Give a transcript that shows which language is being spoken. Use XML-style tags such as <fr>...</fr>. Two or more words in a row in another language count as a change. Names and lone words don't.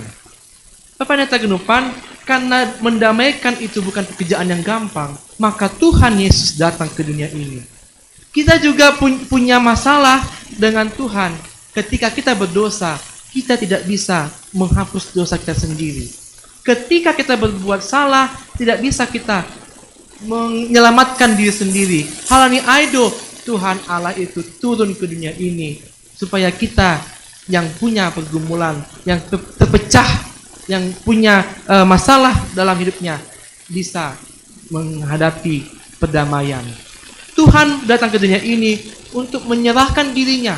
<id>Bapak Pendeta Genupan, karena mendamaikan itu bukan pekerjaan yang gampang, maka Tuhan Yesus datang ke dunia ini. Kita juga punya masalah dengan Tuhan. Ketika kita berdosa, kita tidak bisa menghapus dosa kita sendiri. Ketika kita berbuat salah, tidak bisa kita menyelamatkan diri sendiri.</id> <bts>Halani aido,</bts> <id>Tuhan Allah itu turun ke dunia ini supaya kita yang punya pergumulan, yang terpecah, yang punya masalah dalam hidupnya bisa menghadapi perdamaian. Tuhan datang ke dunia ini untuk menyerahkan dirinya.</id>